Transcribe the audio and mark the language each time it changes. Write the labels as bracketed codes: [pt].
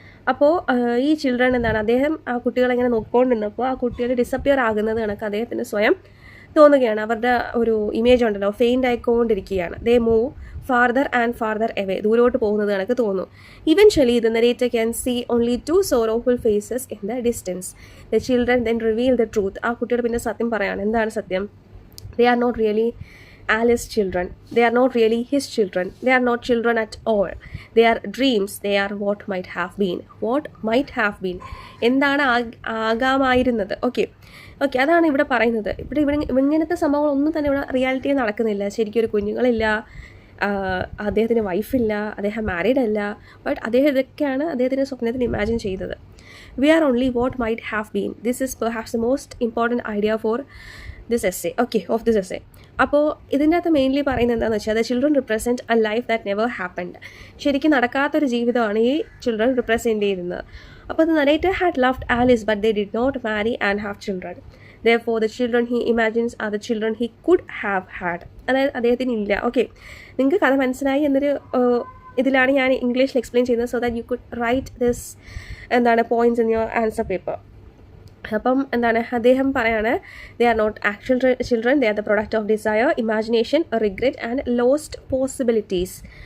[ml] അപ്പോൾ ഈ ചിൽഡ്രൻ അദ്ദേഹം ആ കുട്ടികളെങ്ങനെ നോക്കിക്കൊണ്ടിരുന്നപ്പോൾ ആ കുട്ടികൾ ഡിസപ്പിയർ ആകുന്നത് കണക്ക് അദ്ദേഹത്തിന് സ്വയം തോന്നുകയാണ്. അവരുടെ ഒരു ഇമേജ് ഉണ്ടല്ലോ, ഫെയിൻ്റ് ആയിക്കൊണ്ടിരിക്കുകയാണ്. [en] they move farther and farther away, [ml] ദൂരോട്ട് പോകുന്നത് കണക്ക് തോന്നുന്നു. [en] Eventually the narrator can see only 2 sorrowful faces in the distance. The children then reveal the truth. [ml] ആ കുട്ടികൾ പിന്നെ സത്യം പറയാണ്. എന്താണ് സത്യം? [en] They are not really Alice's children. They are not really his children. They are not children at all. They are dreams. They are what might have been. What might have been. [ml] എന്താണ് ആകാമായിരുന്നത്. Okay, അതാണ് ഇവിടെ പറയുന്നത്. ഇവിടെ ഇങ്ങനത്തെ സംഭവങ്ങളൊന്നും തന്നെ ഇവിടെ റിയാലിറ്റിയിൽ നടക്കുന്നില്ല. ശരിക്കും ഒരു കുഞ്ഞുങ്ങളില്ല, അദ്ദേഹത്തിന് വൈഫില്ല, അദ്ദേഹം മാരീഡ് അല്ല. ബട്ട് അദ്ദേഹം ഇതൊക്കെയാണ് അദ്ദേഹത്തിൻ്റെ സ്വപ്നത്തിന് ഇമാജിൻ ചെയ്തത്. [en] We are only what might have been. This is perhaps the most important idea for this essay. Of this essay. [ml] അപ്പോൾ ഇതിൻ്റെ അകത്ത് മെയിൻലി പറയുന്നത് എന്താണെന്ന് വെച്ചാൽ, [en] The children represent a life that never happened. [ml] ശരിക്കും നടക്കാത്തൊരു ജീവിതമാണ് ഈ ചിൽഡ്രൻ റിപ്രസെൻറ്റ് ചെയ്യുന്നത്. [en] അപ്പോൾ the narrator had loved Alice but they did not marry and have children. Therefore, the children he imagines are the children he could have had. [ml] അതായത് അദ്ദേഹത്തിന് ഇല്ല. Okay, നിങ്ങൾക്ക് കഥ മനസ്സിലായി എന്നൊരു ഇതിലാണ് ഞാൻ ഇംഗ്ലീഷിൽ എക്സ്പ്ലെയിൻ ചെയ്യുന്നത്, [en] So that you could write this points in your answer paper. [ml] അപ്പം അദ്ദേഹം പറയാണ്, [en] They are not actually children, they are the product of desire, imagination, regret and lost possibilities.